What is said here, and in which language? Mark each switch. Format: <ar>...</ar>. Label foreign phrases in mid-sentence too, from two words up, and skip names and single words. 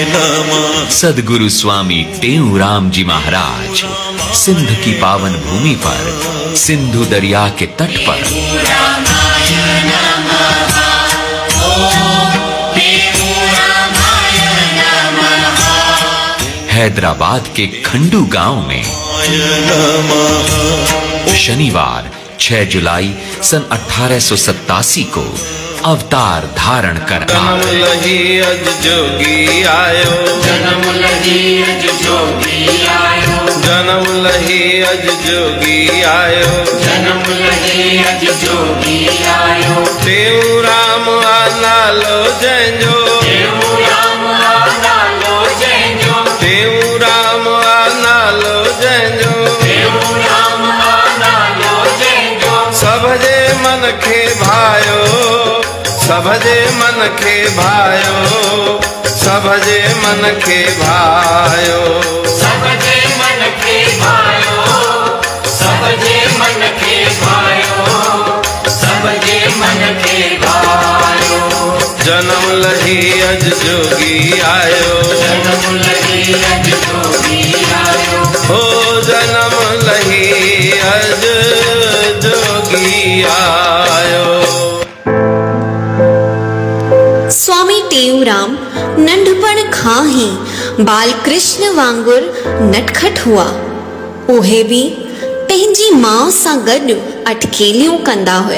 <hi>सद्गुरु स्वामी टेऊराम जी महाराज सिंध की पावन भूमि पर, सिंधु दरिया के तट पर हैदराबाद के खंडू गांव में शनिवार 6 जुलाई सन 1887 को अवतार धारण कर आए।</hi> <sd>जोगी आयो, जन्म लही अज जोगी आयो, जन्म लही अज जोगी आयो, जन्म लही अज जोगी आयो। टेऊराम नालो जंजो, टेऊराम नालो जंजो, टेऊराम नालो जंजो, टेऊराम नालो जंजो। सबजे मन खे भायो, सबजे मन खे भायो, सबजे मन खे भायो, सबजे मन खे भायो, सबजे मन खे भायो, सबजे मन खे भायो। जन्म लही अज जोगी आयो, जन्म लही अज जोगी आयो, हो जन्म लही अज जोगी आयो। स्वामी टेऊराम नंढपण खां ही बालकृष्ण वांगुर नटखट हुआ। उहे भी पंहिंजी मां सां गॾु अटकेलियूं कंदा हुआ।</sd>